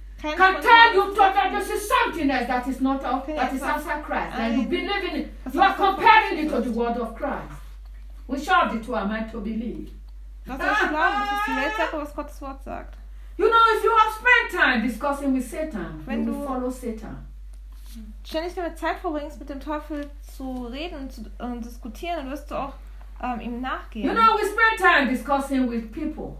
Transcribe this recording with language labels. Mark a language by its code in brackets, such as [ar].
[en] Can tell you that this is something else that is not of, okay, that is outside Christ. And you believe in it. You are comparing it to the word of Christ. Which of the two am I to believe? You know, if you have spent time discussing with Satan, when you will follow Satan. [de] Ständig damit Zeit verbringst, mit dem Teufel zu reden und diskutieren, dann wirst du auch ihm nachgehen. [en] You know, we spend time discussing with people.